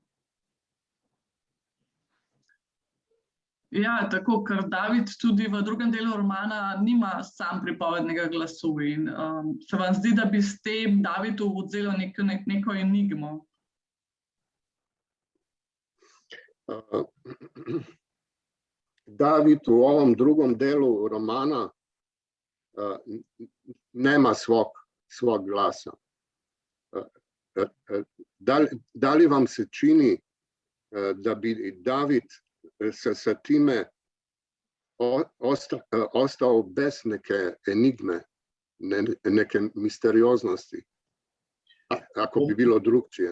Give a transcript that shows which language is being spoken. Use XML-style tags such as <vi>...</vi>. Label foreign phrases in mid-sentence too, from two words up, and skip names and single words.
<sl>Ja, tako, ker David tudi v drugem delu romana nima sam pripovednega glasu in se vam zdi, da bi s tem Davidu vzelo neko enigmo?</sl> <sr>David v ovom drugom delu romana nema svog glasa. Da li vam se čini, da bi David sa time ostao bez neke enigme, neke misterioznosti, ako bi bilo drugčije?</sr>